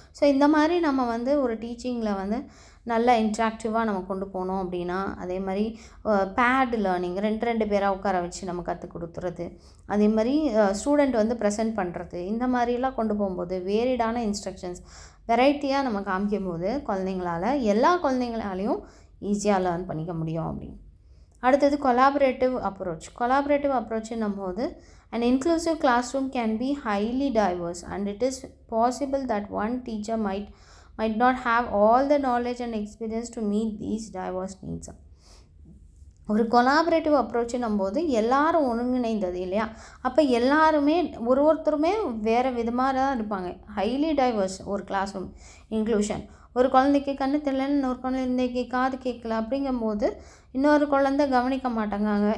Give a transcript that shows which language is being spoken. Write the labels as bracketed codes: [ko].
[ta] So இந்த மாதிரி நம்ம வந்து ஒரு டீச்சிங்கில் வந்து நல்லா இன்ட்ராக்டிவாக நம்ம கொண்டு போனோம் அப்படின்னா, அதே மாதிரி பேட் லேர்னிங் ரெண்டு பேராக உட்கார வச்சு நம்ம கற்றுக் கொடுத்துறது, அதே மாதிரி ஸ்டூடெண்ட் வந்து ப்ரெசென்ட் பண்ணுறது, இந்த மாதிரிலாம் கொண்டு போகும்போது வேரிடான இன்ஸ்ட்ரக்ஷன்ஸ் வெரைட்டியாக நம்ம காமிக்கும் போது எல்லா குழந்தைங்களாலையும் ஈஸியாக லேர்ன் பண்ணிக்க முடியும் அப்படின்னு. அடுத்தது கொலாபரேட்டிவ் அப்ரோச்சுன்னும் போது [en] an inclusive classroom can be highly diverse, and it is possible that one teacher might not have all the knowledge and experience to meet these diverse needs. [ta] ஒரு கொலாபரேட்டிவ் அப்ரோச்சுன்னும் போது எல்லாரும் ஒருங்கிணைந்தது இல்லையா, அப்போ எல்லாருமே ஒருத்தருமே வேறு விதமாக தான் இருப்பாங்க. ஹைலி டைவர்ஸ் ஒரு கிளாஸ் ரூம் இன்க்ளூஷன். ஒரு குழந்தைக்கு கண்ணு தெரியலன்னு இன்னொரு குழந்தைக்கு காது கேட்கல அப்படிங்கும்போது இன்னொரு குழந்தை கவனிக்க மாட்டாங்க.